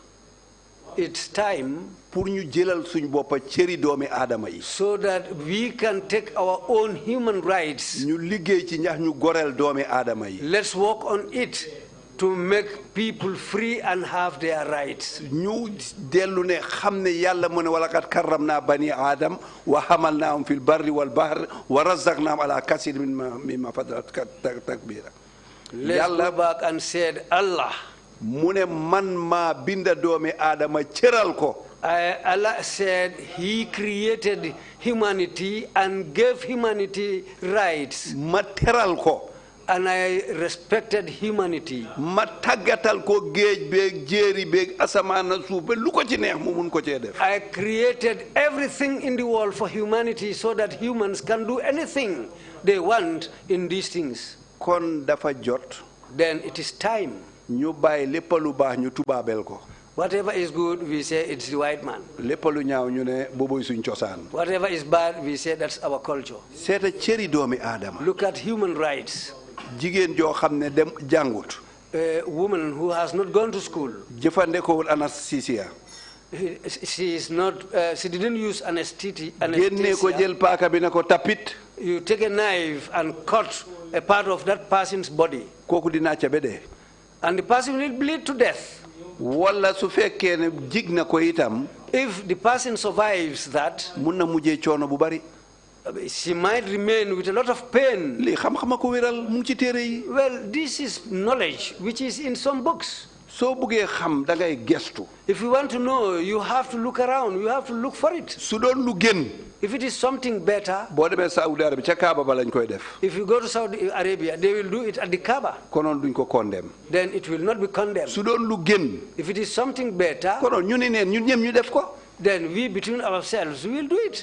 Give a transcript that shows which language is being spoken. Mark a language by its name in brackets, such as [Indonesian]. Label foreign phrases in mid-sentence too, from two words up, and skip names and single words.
[Wolof] dafa jot [English] it's time [Wolof] pour ñu jëlal suñ boppa cëri doomi aadama yi. [English] so that we can take our own human rights. [Wolof] ñu liggéey ci ñax ñu goreel doomi aadama yi. [English] Let's work on it to make people free and have their rights. [Wolof] ñu dellu ne xam ne yàlla mu ne [Arabic] ولقد كرمنا بني آدم وحملناهم في البر والبحر ورزقناهم على كثير مما فضلت تكبيرا. [English] Let's go back and said Allah. [Wolof] mu ne man maa binda doomi aadama cëral ko. [English] Allah said He created humanity and gave humanity rights. [Wolof] ma teral ko. [English] And I respected humanity. [Wolof] ma tàggatal ko géej beeg jéeri beeg asamaan na suuf ba lu ko ci neex mu mun ko cee def. [English] I created everything in the world for humanity so that humans can do anything they want in these things. [Wolof] kon dafa jot. [English] Then it is time. [Wolof] ñu bàyyi lépp lu baax ñu tubaabel ko. [English] Whatever is good, we say it's the white man. [Wolof] lépp lu ñaaw ñu ne booboy suñ cosaan. [English] Whatever is bad, we say that's our culture. [Wolof] seeta cëri doomi aadama. [English] Look at human rights. [Wolof] jigéen joo xam ne dem jàngut. [English] A woman who has not gone to school. [Wolof] jëfandikoowul anesthesia. [English] She is not. She didn't use anesthesia. [Wolof] génne ko jël paaka bi ne ko tapit. [English] You take a knife and cut a part of that person's body. [Wolof] kooku dinaa ca ba dee. [English] And the person will bleed to death. [Wolof] wala su fekkee ne jig na ko itam. [English] If the person survives that, [Wolof] mun na mujjee coono bu bari. [English] she might remain with a lot of pain. [Wolof] lii xam-xama ko wéral mu ngi ci téere yi. [English] Well, this is knowledge which is in some books. [Wolof] soo buggee xam da ngay gestu. [English] If you want to know, you have to look around. You have to look for it. [Wolof] su doon lu gën. [English] If it is something better, [Wolof] boo demee Saudi Arabia ca Kaaba ba lañ koy def. [English] if you go to Saudi Arabia, they will do it at the Kaaba. [Wolof] konoon duñ ko condemn. [English] Then it will not be condemned. [Wolof] su doon lu gën. [English] If it is something better, [Wolof] konoon ñu ne neen ñun ñëm ñu def ko. [English] then we between ourselves we will do it.